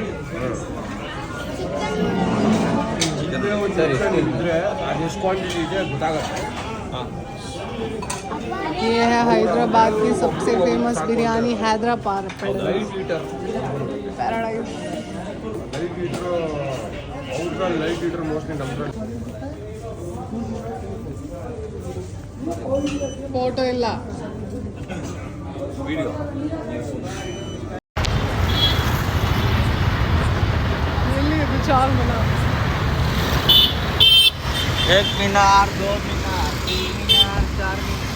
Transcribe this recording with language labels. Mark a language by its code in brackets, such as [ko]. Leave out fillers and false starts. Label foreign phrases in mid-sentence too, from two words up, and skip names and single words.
[kn] ಸರಿ ಇದ್ರೆ ಅದೆಷ್ಟು ಕ್ವಾಂಟಿಟಿ ಇದೆ ಗೊತ್ತಾಗುತ್ತೆ. [hi] ये है हैदराबाद की सबसे फेमस बिरयानी हैदराबाद [en] light eater [hi] पैराडाइज. [en] light eaters [kn] ಅವ್ರಲ್ಲಿ [en] light eaters mostly [kn] ನಮ್ಮ ಫೋಟೋ ಇಲ್ಲ ವಿಡಿಯೋ. ಎಲ್ಲಿ ಇದು ಚಾಲ್ ಮನ. [hi] एक मीनार, 2 मीनार, 3 मीनार, 4 मीनार.